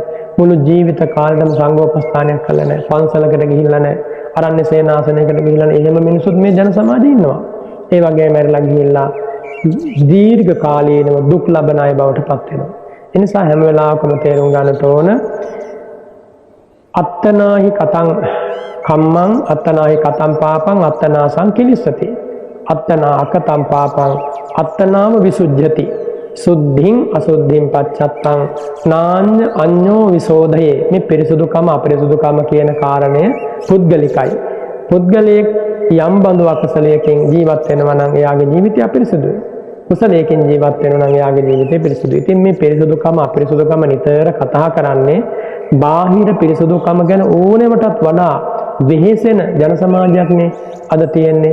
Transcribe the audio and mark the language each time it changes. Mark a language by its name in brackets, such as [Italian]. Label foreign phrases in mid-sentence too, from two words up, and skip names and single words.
[Sinhala] මුළු ජීවිත කාලෙටම සංඝෝපස්ථානයක් කළා නැහැ. පන්සලකට ගිහිල්ලා නැහැ. අරණ්‍ය සේනාසනයකට ගිහිල්ලා නැහැ. එහෙම මිනිසුත් මේ ජන සමාජයේ ඉන්නවා. ඒ වගේම මැරිලා ගිහිල්ලා දීර්ඝ කාලීනව දුක් ලබන අය බවට පත් වෙනවා. ඒ නිසා හැම වෙලාවකම තේරුම් ගන්නට ඕන [Pali] අත්තනාහි කතං කම්මං අත්තනාහි කතං පාපං අත්තනාසං කිලිස්සති. අත්තනා අකතං පාපං අත්තනාම විසුද්ධ්‍යති. සුද්ධින් අසුද්ධින් පච්චත්තං නාඤ්ඤ අඤ්ඤෝ විසෝධයේ. [Sinhala] මේ පිරිසුදුකම අපිරිසුදුකම කියන කාරණය පුද්ගලිකයි. පුද්ගලයෙක් යම් බඳු අකුසලයකින් ජීවත් වෙනවා නම් එයාගේ ජීවිතය අපිරිසුදුයි. කුසලයකින් ජීවත් වෙනවා නම් එයාගේ ජීවිතය පිරිසුදුයි. ඉතින් මේ පිරිසුදුකම අපිරිසුදුකම නිතර කතා කරන්නේ බාහිර පිරිසුදුකම ගැන ඕනෙමටත් වඩා වෙහෙසෙන ජන සමාජයක්නේ අද තියෙන්නේ.